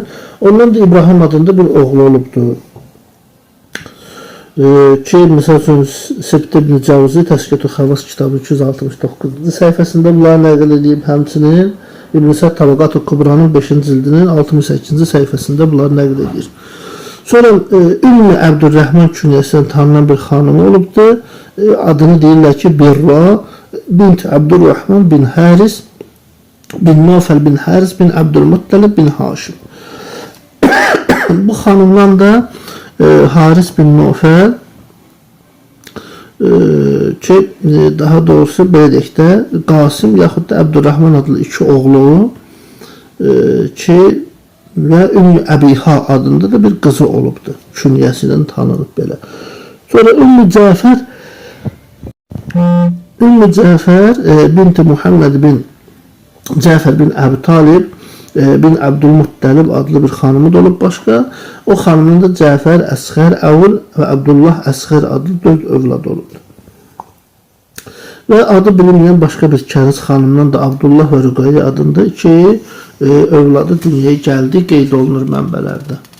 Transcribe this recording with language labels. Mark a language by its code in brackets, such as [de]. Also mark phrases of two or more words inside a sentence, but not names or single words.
[az] Ondan da İbrahim adında bir oğlu olubdur. Ki, məsəl üçün Sibt ibn Cavzi Təşkət-ü Xavas kitabı 269-cu səhifəsində bunları nəql edib, həmçinin İbn Səd Təbəqat-ı Kubranın 5-ci cildinin 68-ci səhifəsində bunları nəql edir. Sonra Ümmü Əbdürrəhman künyəsindən tanınan bir xanım olubdur. Adını deyirlər ki, Birra bint Əbdürrəhman bin Haris bin Nufəl bin Haris bin Əbdülmuttalib bin Haşim. Bu xanımdan da Haris bin Nufəl ki, daha doğrusu belə deyək də, Qasım yaxud da Əbdürrəhman adlı iki oğlu ki, və Ümmü Əbiha adında da bir qızı olubdur. Künyəsindən tanınıb belə. Sonra Ümmü Cəfər binti Muhammed bin Cəfər bin Əbi Talib bin Əbdülmuttalib adlı bir xanımı da olub başqa. O xanımın da Cəfər, Əsğər, Əvul və Əbdullah Əsğər adlı 4 övlad olubdur. Və adı bilinməyən başqa bir kəniz xanımdan da Abdullah və Rüqayyə adında iki övladı dünyaya gəldi, qeyd olunur mənbələrdə.